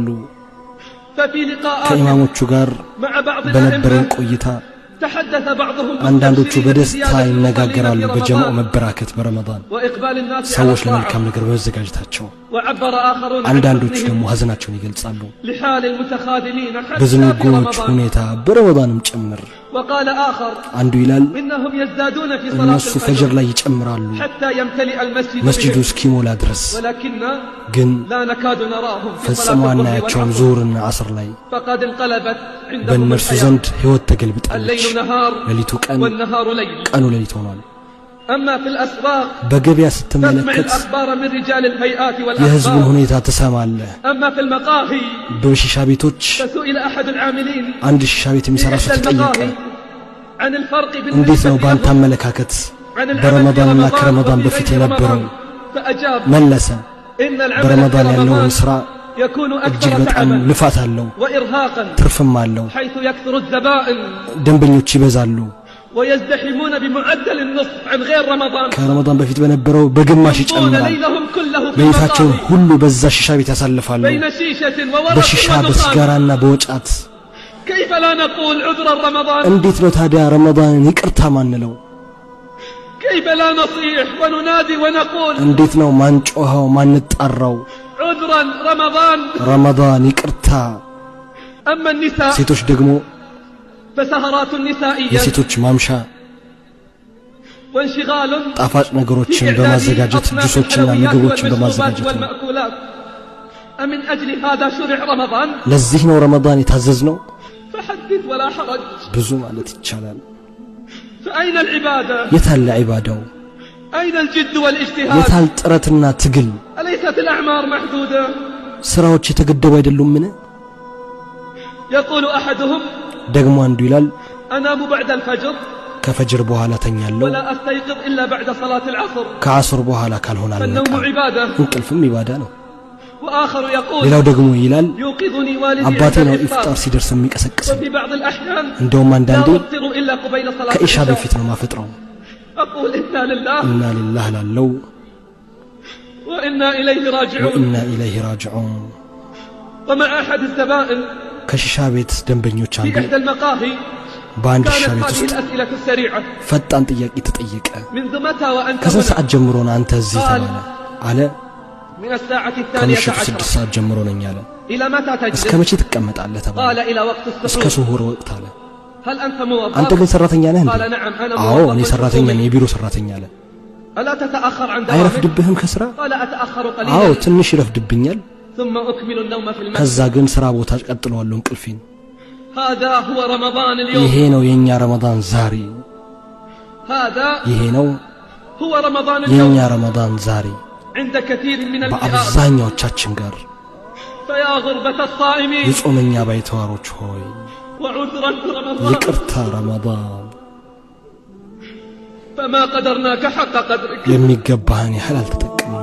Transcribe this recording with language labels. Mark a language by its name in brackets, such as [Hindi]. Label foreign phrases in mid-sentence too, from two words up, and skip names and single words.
[Arabic] ففي لقاءات [Amharic] ከኢማሞቹ ጋር [Arabic] مع بعض [Amharic] በነበረን [Arabic] الأئمة [Amharic] ቆይታ [Arabic] تحدث بعضهم [Amharic] አንዳንዶቹ [Arabic] بالتبشير [Amharic] በደስታ [Arabic] بزيادة [Amharic] ይነጋገራሉ [Arabic] المصلين في [Amharic] በጀማዓ [Arabic] رمضان [Amharic] መበራከት በረመዳን [Arabic] وإقبال الناس على [Amharic] ሰዎች [Arabic] الطاعة [Amharic] ለመልካም ነገር በመዘጋጀታቸው [Arabic] وعبر آخرون عن [Amharic] አንዳንዶቹ [Arabic] حزنهم [Amharic] ደግሞ ሀዘናቸውን ይገልጻሉ [Arabic] لحال المتخاذلين حتى في [Amharic] በዝንጎች [Arabic] رمضان [Amharic] ሁኔታ በረመዳንም ጭምር [Arabic] وقال آخر [Amharic] አንዱ ይላል [Arabic] إنهم يزدادون في صلاة [Amharic] እነሱ ፈጅር [Arabic] الفجر [Amharic] ላይ ይጨምራሉ [Arabic] حتى يمتلئ المسجد [Amharic] መስጂዱ [Arabic] بهم [Amharic] እስኪሞላ ድረስ [Arabic] ولكن [Amharic] ግን [Arabic] لا نكاد نراهم في [Amharic] ፈጽሞ [Arabic] صلاة الظهر [Amharic] አናያቸውም [Arabic] والعصر [Amharic] ዙሁርና ዓስር ላይ [Arabic] فقد انقلبت عندهم [Amharic] በእነርሱ [Arabic] الحياة [Amharic] ዘንድ ህይወት ተገልብጣለች [Arabic] الليل نهار [Amharic] ሌሊቱ ቀን [Arabic] والنهار ليل [Amharic] ቀኑ ሌሊት ሆኗል [Arabic] أما في الأسواق [Amharic] በገበያ [Arabic] تسمع [Amharic] ስትመለከት [Arabic] الأخبار من رجال الهيئات [Amharic] የህዝቡን [Arabic] والأخبار [Amharic] ሁኔታ ትሰማለህ [Arabic] أما في المقاهي [Amharic] በሺሻ ቤቶች [Arabic] فسئل أحد العاملين [Amharic] አንድ ሺሻ ቤት [Arabic] في [Amharic] የሚሰራ ሰው [Arabic] إحدى [Amharic] ተጠየቀ [Arabic] المقاهي عن الفرق [Amharic] እንዴት ነው [Arabic] بالنسبة [Amharic] ባንተ [Arabic] لهم [Amharic] አመለካከት [Arabic] عن العمل في [Amharic] በረመዳንና [Arabic] رمضان [Amharic] ከረመዳን [Arabic] وفي [Amharic] በፊት [Arabic] غير [Amharic] የነበረው [Arabic] رمضان فأجاب [Amharic] መለሰ [Arabic] إن العمل في [Amharic] በረመዳን ያለውን [Arabic] رمضان [Amharic] ስራ [Arabic] يكون [Amharic] እጅግ [Arabic] أكثر [Amharic] በጣም [Arabic] تعبا [Amharic] ልፋት አለው [Arabic] وإرهاقا [Amharic] ትርፍም አለው [Arabic] حيث يكثر الزبائن [Amharic] ደንበኞች ይበዛሉ [Arabic] ويزدحمون بمعدل النصف عن غير رمضان [Amharic] ከረመዳን በፊት በነበረው በግማሽ [Arabic] يمضون [Amharic] ይጨምራል [Arabic] ليلهم كله في [Amharic] ሌሊታቸውን [Arabic] المقاهي [Amharic] ሁሉ በዛ ሺሻ ቤት ያሳልፋሉ [Arabic] بين شيشة وورق [Amharic] በሺሻ [Arabic] ودخان [Amharic] በሲጋራና በወጫት [Arabic] كيف لا نقول عذرا رمضان [Amharic] እንዴት ነው ታዲያ ረመዳንን ይቅርታ ማንለው [Arabic] كيف لا نصيح وننادي ونقول [Amharic] እንዴት ነው ማንጮኸው ማንጣራው [Arabic] عذرا رمضان [Amharic] ረመዳን ይቅርታ [Arabic] أما النساء [Amharic] ሴቶች ደግሞ [Arabic] فسهرات نسائية [Amharic] የሴቶች ማምሻ [Arabic] وانشغال [Amharic] ጣፋጭ ነገሮችን [Arabic] في إعداد [Amharic] በማዘጋጀት [Arabic] أصناف [Amharic] ጁሶችና [Arabic] الحلويات [Amharic] ምግቦችን [Arabic] والمشروبات [Amharic] በማዘጋጀት ነው [Arabic] والمأكولات أمن أجل هذا شرع رمضان [Amharic] ለዚህ ነው ረመዳን የታዘዝ ነው [Arabic] فحدث ولا حرج [Amharic] ብዙ ማለት ይቻላል [Arabic] فأين العبادة [Amharic] የታለ ዒባዳው [Arabic] أين الجد والاجتهاد [Amharic] የታል ጥረትና ትግል [Arabic] أليست الأعمار محدودة [Amharic] ስራዎች የተገደቡ አይደሉምን [Arabic] يقول أحدهم [Amharic] ደግሞ አንዱ ይላል [Arabic] أنام بعد الفجر [Amharic] ከፈጅር በኋላ ተኛለሁ [Arabic] ولا أستيقظ إلا بعد صلاة العصر [Amharic] ከዓصር በኋላ ካልሆነ [Arabic] فالنوم [Amharic] አልነቃም [Arabic] عبادة [Amharic] እንቅልፍም ኢባዳ ነው [Arabic] وآخر يقول [Amharic] ሌላው ደግሞ ይላል [Arabic] يوقظني والدي [Amharic] አባቴ [Arabic] عند [Amharic] ነው [Arabic] الإفطار [Amharic] ኢፍጣር ሲደርስ የሚቀሰቅሰኝ [Arabic] وفي بعض الأحيان [Amharic] እንደውም [Arabic] لا [Amharic] አንዳንዴ [Arabic] أفطر إلا قبيل صلاة [Amharic] ከኢሻ [Arabic] العشاء [Amharic] በፊት ነው ማፈጥረው [Arabic] أقول إنا لله إنا لله ላለው وإنا إليه راجعون وإنا إليه راجعون ومع أحد الزبائن [Amharic] ከሺሻ ቤት ደንበኞች [Arabic] في [Amharic] አንዱ [Arabic] إحدى المقاهي [Amharic] በአንድ ሺሻ [Arabic] كانت [Amharic] ቤት [Arabic] هذه [Amharic] ውስጥ [Arabic] الأسئلة السريعة [Amharic] ፈጣን ጥያቄ ተጠየቀ [Arabic] منذ متى وأنت [Amharic] ከስንት [Arabic] هنا [Amharic] ሰዓት ጀምሮ ነው አንተ እዚህ ተባለ አለ [Arabic] من الساعة الثانية [Amharic] ከምሽቱ 6 [Arabic] عشرة [Amharic] ሰዓት ጀምሮ ነኝ አለ [Arabic] إلى متى [Amharic] እስከ [Arabic] تجلس [Amharic] መቼ ትቀመጣለህ ተባለ [Arabic] قال إلى وقت [Amharic] እስከ [Arabic] السحور [Amharic] ሱሁር ወቅት አለ [Arabic] هل أنت [Amharic] አንተ [Arabic] موظف [Amharic] ግን ሰራተኛ ነህ እንዴ [Arabic] قال نعم أنا [Amharic] አዎ እኔ [Arabic] موظف [Amharic] ሰራተኛ ነኝ [Arabic] حكومي. [Amharic] የቢሮ ሰራተኛ አለ [Arabic] ألا تتأخر عن دوامك [Amharic] አይረፍድብህም ከስራ [Arabic] قال أتأخر [Amharic] አዎ [Arabic] قليلا [Amharic] ትንሽ ይረፍድብኛል [Arabic] ثم أكمل النوم في المسجد [Amharic] ከዛ ግን ስራ ቦታ ቀጥለዋለሁ እንቅልፌን [Arabic] هذا هو رمضان [Amharic] ይሄ [Arabic] اليوم [Amharic] ነው የኛ ረመዳን ዛሬ [Arabic] هذا [Amharic] ይሄ ነው [Arabic] هو رمضان [Amharic] የኛ [Arabic] اليوم [Amharic] ረመዳን ዛሬ [Arabic] عند كثير من الفئات [Amharic] በአብዛኛዎቻችን ጋር [Arabic] فيا غربة الصائمين [Amharic] የጾመኛ ባይተዋሮች ሆይ [Arabic] وعذرا رمضان [Amharic] ይቅርታ ረመዳን [Arabic] فما قدرناك حق قدرك [Amharic] የሚገባህን ያህል አልተጠቀምክም